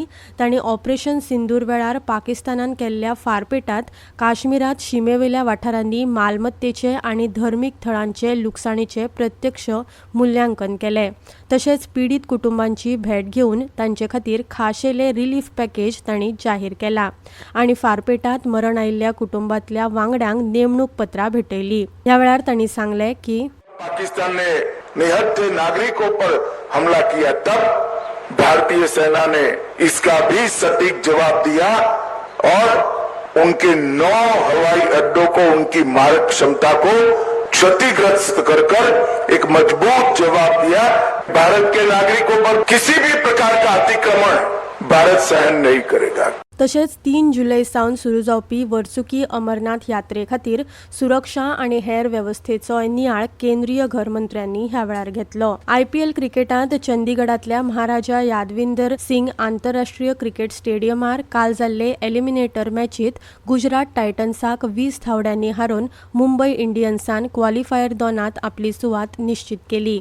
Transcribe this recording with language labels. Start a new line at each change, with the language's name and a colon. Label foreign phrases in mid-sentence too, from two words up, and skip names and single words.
Konkani: तांणी ऑपरेशन सिंदूर वेळार पाकिस्तानान केल्ल्या फारपेटांत काश्मीरात शिमेवेल्या वाठारांनी मालमत्तेचे आनी धर्मीक थळांचे लुकसाणीचे प्रत्यक्ष मुल्यांकन केले. तशेंच पीडित कुटुंबांची भेट घेवन तांचे खातीर खाशेले
English: relief package
Konkani: तांणी जाहीर केला आनी फारपेटांत मरण आयिल्ल्या कुटुंबांतल्या वांगड्यांक नेमणूक पत्रां भेटयली. ह्या वेळार तांणी सांगलें की
Hindi: पाकिस्तान ने निहत्थे नागरिकों पर हमला किया, तब भारतीय सेना ने इसका भी सटीक जवाब दिया और उनके 9 हवाई अड्डों को, उनकी मारक क्षमता को क्षतिग्रस्त कर एक मजबूत जवाब दिया. भारत के नागरिकों पर किसी भी प्रकार का अतिक्रमण भारत सहन नहीं करेगा.
Konkani: तशेंच 3 जुलै सावन सुरू जावपी वर्सुकी अमरनाथ यात्रे खातीर सुरक्षा आनी हेर वेवस्थेचो नियाळ केंद्रीय घर मंत्र्यांनी ह्या वेळार घेतलो. IPL क्रिकेटांत चंदीगडांतल्या महाराजा यादविंदर सिंग आंतरराष्ट्रीय क्रिकेट स्टेडियमार काल जाल्ले एलिमिनेटर मॅचीत गुजरात टायटन्साक 20 धांवड्यांनी हारोवन मुंबय इंडियन्सान क्वॉलिफायर 2त आपली सुवात निश्चित केली.